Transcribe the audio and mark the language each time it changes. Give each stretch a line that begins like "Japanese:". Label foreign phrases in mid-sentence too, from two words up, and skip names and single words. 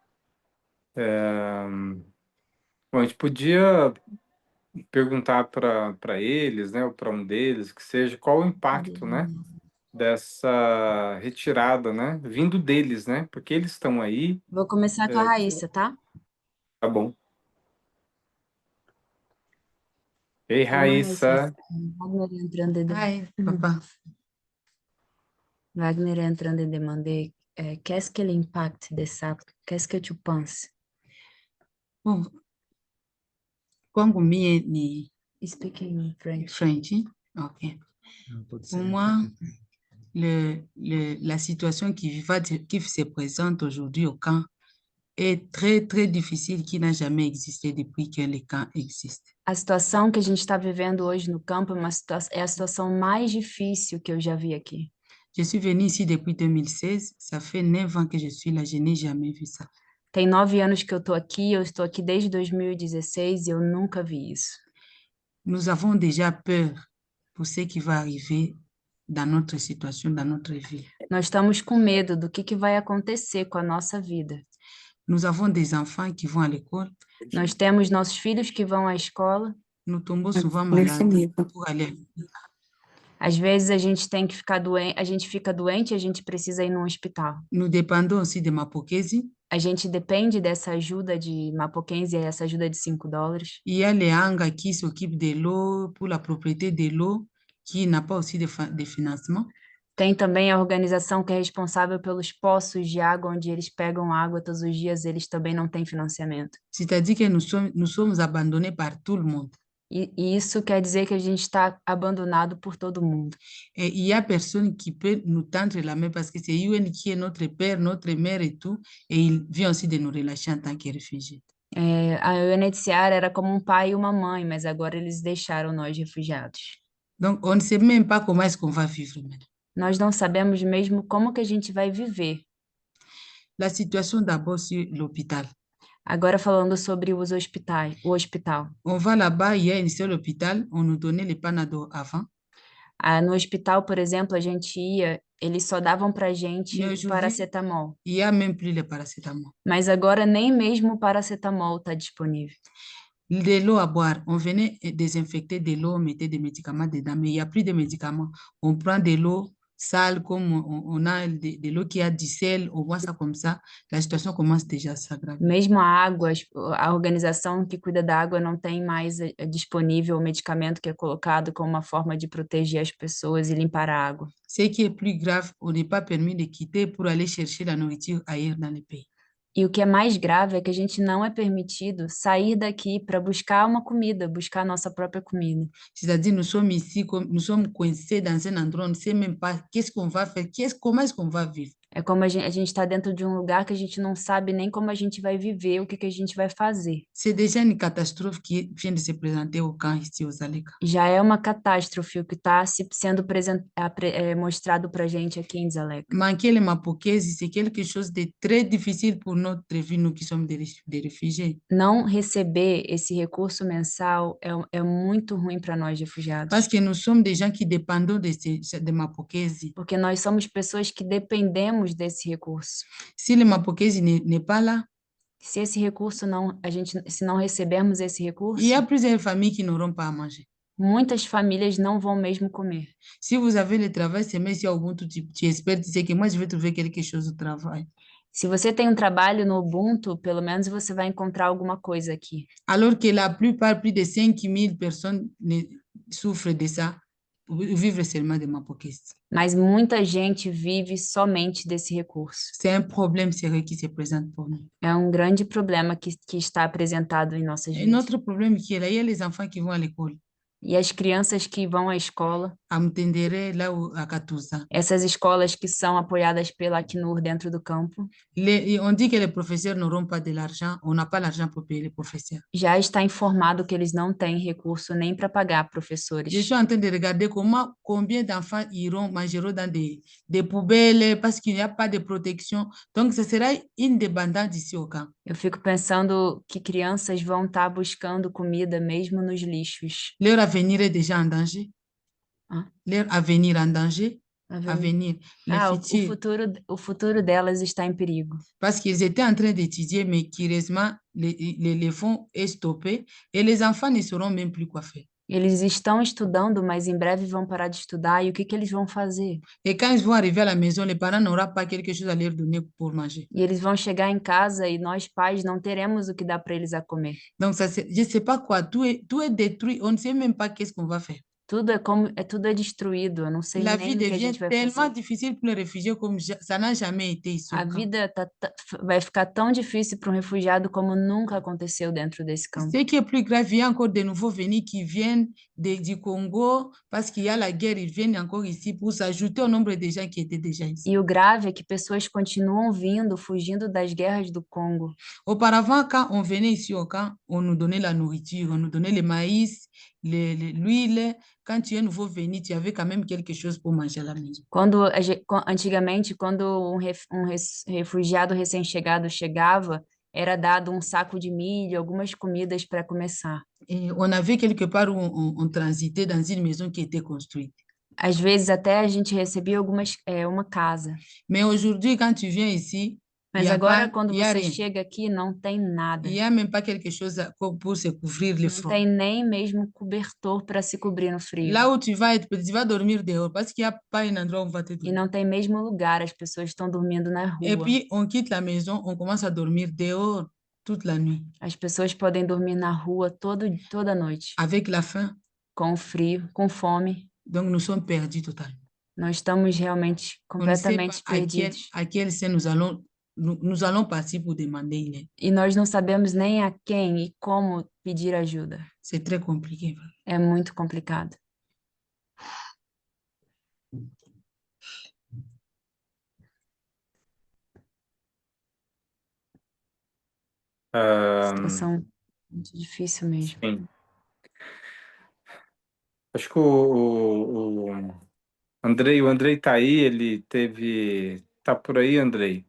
Portuguese: Bom, a gente podia perguntar para eles, né, ou para um deles, que seja, qual o impacto, né, dessa retirada, né, vindo deles, né, porque eles estão aí, Vou começar com a Raíssa, tá? tá bom. Ei,
French: Bonjour Raíssa. Raíssa, Wagner est en train de,
English: Hi, papa.
French: Wagner est en train de demander qu'est-ce que l'impact de ça? Qu'est-ce que tu penses?
Swahili: Bon, kwangu mie ni
English: Speaking in French. French. Ok.
French: Pour moi, la situation qui se présente aujourd'hui au camp est très, très difficile, qui n'a jamais existé depuis que le camp existe.
Portuguese: A situação que a gente está vivendo hoje no campo é a situação mais difícil que eu já vi aqui.
French: Je suis venue ici depuis 2016. Ça fait 9 ans que je suis là. Je n'ai jamais vu ça.
Portuguese: Tem 9 anos que eu estou aqui desde 2016 e eu nunca vi isso.
French: Nous avons déjà peur pour ce qui va arriver dans notre situation, dans notre vie.
Portuguese: Nós estamos com medo do que vai acontecer com a nossa vida.
French: Nous avons des enfants qui vão à l'école.
Portuguese: Nós temos nossos filhos que vão à escola.
French: Nous tombons souvent malades pour aller.
Portuguese: Às vezes a gente tem que ficar doente, a gente fica doente e a gente precisa ir no hospital.
French: Nous dépendons aussi de Mapokezi.
Portuguese: A gente depende dessa ajuda de Mapokenzie, essa ajuda de $5.
French: Il y a les Hanga qui s'occupent de l'eau, pour la propriété de l'eau, qui n'a pas aussi de financement.
Portuguese: Tem também a organização que é responsável pelos poços de água, onde eles pegam água todos os dias, eles também não têm financiamento.
French: C'est-à-dire que nous sommes abandonnés par tout le monde.
Portuguese: E isso quer dizer que a gente está abandonado por todo mundo.
French: Et il y a personne qui peut nous tendre la main parce que c'est UN qui est notre père, notre mère et tout, et il vient aussi de nous relâcher en tant que réfugiés.
Portuguese: A UNHCR era como um pai e uma mãe, mas agora eles deixaram nós refugiados.
French: Donc, on ne sait même pas comment est-ce qu'on va vivre maintenant.
Portuguese: Nós não sabemos mesmo como que a gente vai viver.
French: La situation d'abord sur l'hôpital.
Portuguese: Agora falando sobre o hospital.
French: On va là-bas, il y a un seul hôpital, on nous donnait les Panadol avant.
Portuguese: No hospital, por exemplo, a gente ia, eles só davam pra gente paracetamol.
French: Il y a même plus le paracétamol.
Portuguese: Mas agora nem mesmo o paracetamol está disponível.
French: De l'eau à boire, on venait désinfecter de l'eau, on mettait des médicaments dedans, mais il n'y a plus de médicaments. On prend de l'eau sale, comme on a de l'eau qui a du sel, on voit ça comme ça, la situation commence déjà à s'aggraver.
Portuguese: Mesmo a água, a organização que cuida da água não tem mais disponível o medicamento que é colocado como uma forma de proteger as pessoas e limpar a água.
French: Ce qui est plus grave, on n'est pas permis de quitter pour aller chercher la nourriture ailleurs dans le pays.
Portuguese: E o que é mais grave é que a gente não é permitido sair daqui para buscar uma comida, buscar a nossa própria comida.
French: C'est-à-dire, nous sommes ici, nous sommes coincés dans un endroit, on ne sait même pas qu'est-ce qu'on va faire, comment est-ce qu'on va vivre.
Portuguese: É como a gente está dentro de um lugar que a gente não sabe nem como a gente vai viver, o que a gente vai fazer.
French: C'est déjà une catastrophe qui vient de se présenter au camp ici aux Zaleka.
Portuguese: Já é uma catástrofe o que está sendo mostrado para a gente aqui em Dzaleka.
French: Manquer le Mapokezi, c'est quelque chose de très difficile pour notre vie, nous qui sommes des réfugiés.
Portuguese: Não receber esse recurso mensal é muito ruim para nós refugiados.
French: Parce que nous sommes des gens qui dépendons de Mapokezi.
Portuguese: Porque nós somos pessoas que dependemos desse recurso.
French: Si le Mapokezi n'est pas là,
Portuguese: se esse recurso se não recebermos esse recurso,
French: il y a plusieurs familles qui n'auront pas à manger.
Portuguese: Muitas famílias não vão mesmo comer.
French: Si vous avez le travail, c'est même si au Ubuntu, tu espères, tu sais que moi je vais trouver quelque chose au travail.
Portuguese: Se você tem um trabalho no Ubuntu, pelo menos você vai encontrar alguma coisa aqui.
French: Alors que la plupart, plus de 5 000 personnes souffrent de ça, vivre seulement de Mapokezi.
Portuguese: Mas muita gente vive somente desse recurso.
French: C'est un problème sérieux qui se présente pour nous.
Portuguese: É um grande problema que está apresentado em nossas vidas.
French: Un autre problème qui est là, il y a les enfants qui vont à l'école.
Portuguese: E as crianças que vão à escola. a Mtendere, lá a Katusa. Essas escolas que são apoiadas pela Acnur dentro do campo,
French: On dit que les professeurs n'auront pas de l'argent, on n'a pas l'argent pour payer les professeurs.
Portuguese: já está informado que eles não têm recurso nem para pagar
French: Je
Portuguese: professores.
French: suis en train de regarder combien d'enfants mangeront dans des poubelles parce qu'il n'y a pas de protection. Donc, ce sera une dépendance ici au camp.
Portuguese: Eu fico pensando que crianças vão estar buscando comida mesmo nos lixos.
French: Leur avenir est déjà en danger. Hein? Leur avenir en danger. Avenir. Le Ah, futur.
Portuguese: o futuro delas está em perigo.
French: Parce qu'ils étaient en train d'étudier, mais curieusement, les fonds est stoppé et les enfants ne sauront même plus quoi faire.
Portuguese: Eles estão estudando, mas em breve vão parar de estudar. E o que que eles vão fazer?
French: Et quand ils vont arriver à la maison, les parents n'auront pas quelque chose à leur donner pour manger.
Portuguese: E eles vão chegar em casa e nós pais não teremos o que dar para eles a comer.
French: Donc, ça, je ne sais pas quoi, tout est détruit, on ne sait même pas qu'est-ce qu'on va faire.
Portuguese: Tudo é destruído. Eu não sei
French: La
Portuguese: nem
French: vie
Portuguese: o que a
French: devient
Portuguese: gente vai
French: tellement
Portuguese: fazer.
French: difficile pour les réfugiés comme ça n'a jamais été ici.
Portuguese: A vida vai ficar tão difícil para um refugiado como nunca aconteceu dentro desse campo.
French: Ce qui est plus grave, il y a encore de nouveaux venus qui viennent du Congo parce qu'il y a la guerre, ils viennent encore ici pour s'ajouter au nombre de gens qui étaient déjà ici.
Portuguese: E o grave é que pessoas continuam vindo, fugindo das guerras do Congo.
French: Auparavant, quand on venait ici au camp, on nous donnait la nourriture, on nous donnait le maïs, l'huile. Quand tu es nouveau venu, tu avais quand même quelque chose pour manger à la maison.
Portuguese: Antigamente, quando um refugiado recém-chegado chegava, era dado um saco de milho, algumas comidas para começar.
French: Et on avait quelque part où on transitait dans une maison qui était construite.
Portuguese: Às vezes até a gente recebia uma casa.
French: Mais aujourd'hui, quand tu viens ici,
Portuguese: Mas agora, quando você chega aqui, não tem nada.
French: Il n'y a même pas quelque chose pour se couvrir le
Portuguese: Não
French: front.
Portuguese: tem nem mesmo cobertor para se cobrir no frio.
French: Là où tu vas dormir dehors parce qu'il n'y a pas un endroit où on va te
Portuguese: E
French: dormir.
Portuguese: não tem mesmo lugar, as pessoas estão dormindo na rua.
French: Et puis, on quitte la maison, on commence à dormir dehors toute la nuit.
Portuguese: As pessoas podem dormir na rua toda noite.
French: Avec la faim.
Portuguese: Com frio, com fome.
French: Donc, nous sommes perdus totalement.
Portuguese: Nós estamos realmente completamente perdidos.
French: À quel sein nous allons partir pour demander une aide.
Portuguese: E nós não sabemos nem a quem e como pedir ajuda.
French: C'est très compliqué.
Portuguese: É muito complicado. Situação muito difícil mesmo. Sim. Acho que o Andrei tá aí, ele tá por aí, Andrei?